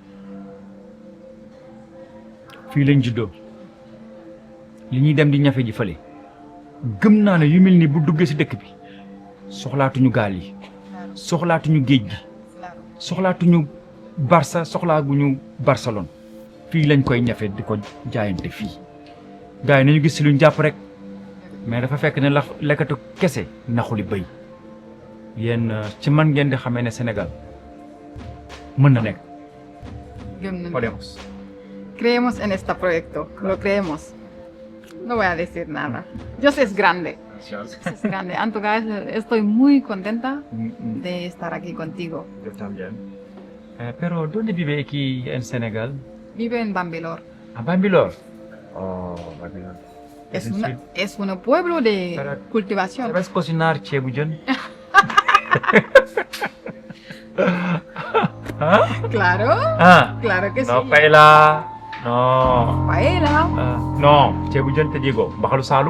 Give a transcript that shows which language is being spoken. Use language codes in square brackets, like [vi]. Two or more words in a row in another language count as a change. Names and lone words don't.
[wo] fii lañ juddoo li ñuy dem di ñafe ji fële gëm naa ne yu mel ni bu duggee ci dëkk bi soxlaatuñu gaal yi soxlaatuñu géej gi soxlaatuñu Barça soxlaaguñu Barcelone fii lañ koy ñafe di ko jaayante fii gars yi nañu gis ci luñ jàpp rek mais dafa fekk ne la lekkatu kese naxuli bëy yéen ci man ngeen di xamee ne Sénégal mën na nekk. Gëm nañu [es] Podemos. Creemos en este proyecto, lo creemos. No voy a decir nada. Dios es grande. Dios es grande. En todo caso, estoy muy contenta de estar aquí contigo. Yo también. Pero ¿dónde vive aquí en Senegal? Vive en Bambilor. ¿A Bambilor? Oh, Bambilor. Es un pueblo de cultivación. ¿Sabes cocinar ceebu jën? ¿Ah? Claro. Ah. Claro que sí. No, paella. No. Paella. No, ceebu jën te digo, mbaxalu Saalum.